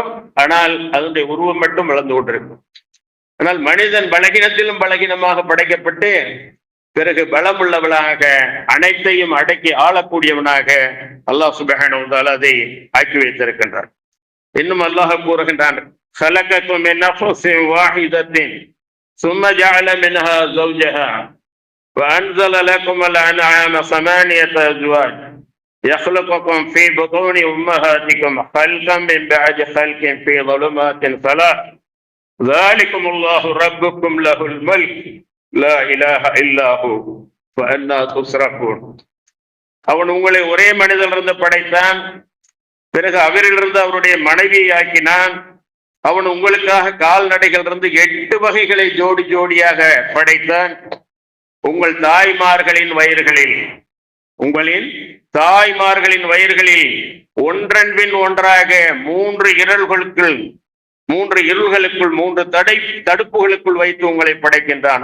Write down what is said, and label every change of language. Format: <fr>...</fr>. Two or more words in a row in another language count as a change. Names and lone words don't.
<ta>ஆனால் அதனுடைய உருவம் மட்டும் வளர்ந்து கொண்டிருக்கும். ஆனால் மனிதன் பலகீனத்திலும் பலகீனமாக படைக்கப்பட்டு பிறகு பலமுள்ளவனாக அனைத்தையும் அடக்கி ஆளக்கூடியவனாக</ta> <ar>الله سبحانه وتعالى</ar> <ta>அதை ஆக்கி வைத்திருக்கின்றார். இன்னும் அல்லாஹ் கூறுகின்றான்,</ta> <ar>خلقكم من نفس واحدة ثم جعل منها زوجها وأنزل لكم الأنعام 8 أزواج يخلقكم في بطون أمهاتكم خلقا من بعد خلق في ظلمات 3 ذلكم الله ربكم له الملك لا إله إلا هو فأنا تصرفون.</ar> <ta>அவன் உங்களை ஒரே மனிதனிலிருந்து படைத்தான். பிறகு அவரிலிருந்து அவருடைய மனைவியை ஆக்கினான். அவன் உங்களுக்காக கால்நடைகள் இருந்து 8 வகைகளை ஜோடி ஜோடியாக படைத்தான். உங்கள் தாய்மார்களின் வயிறுகளில் உங்களின் தாய்மார்களின் வயிறுகளில் ஒன்றன் பின் ஒன்றாக மூன்று இருள்களுக்குள் மூன்று தடுப்புகளுக்குள் வைத்து உங்களை படைக்கின்றான்.</ta>